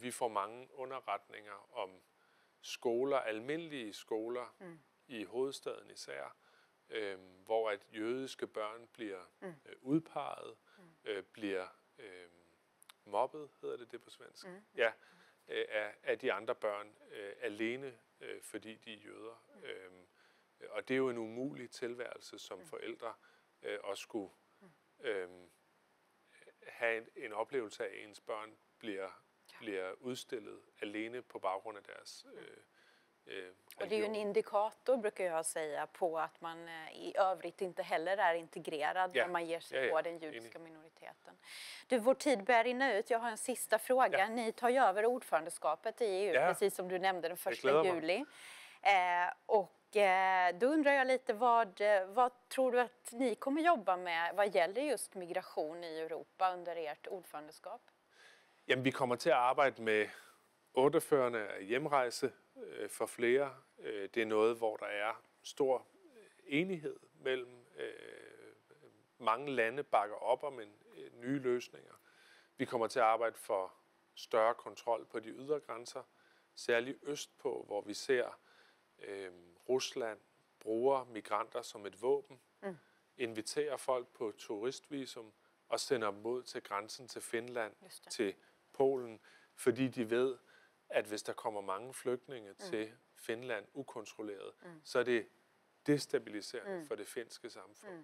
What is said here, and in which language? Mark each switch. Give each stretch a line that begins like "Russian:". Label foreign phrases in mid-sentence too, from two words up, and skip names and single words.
Danish: Vi får mange underretninger om skoler, almindelige skoler i hovedstaden især, hvor at jødiske børn bliver udpeget, bliver mobbet, hedder det på svensk, ja, af de andre børn alene, fordi de er jøder. Og det er jo en umulig tilværelse som forældre at skulle have en oplevelse af, at ens børn bliver udstillet alene på baggrund af deres
Swedish: Och det är ju en indikator, brukar jag säga, på att man i övrigt inte heller är integrerad när man ger sig på den judiska minoriteten. Du, vår tid börjar rinna ut. Jag har en sista fråga. Ja. Ni tar ju över ordförandeskapet i EU, precis som du nämnde, den 1 juli. Då undrar jag lite, vad tror du att ni kommer jobba med vad gäller just migration i Europa under ert ordförandeskap?
Danish: Jamen, vi kommer til at arbejde med ordførerne af hjemrejse for flere. Det er noget, hvor der er stor enighed mellem mange lande bakker op om nye løsninger. Vi kommer til at arbejde for større kontrol på de ydre grænser, særligt østpå, hvor vi ser Rusland bruger migranter som et våben, inviterer folk på turistvisum og sender dem ud til grænsen til Finland, til Polen, fordi de ved, at hvis der kommer mange flygtninge til Finland ukontrolleret, så er det destabiliserende for det finske samfund.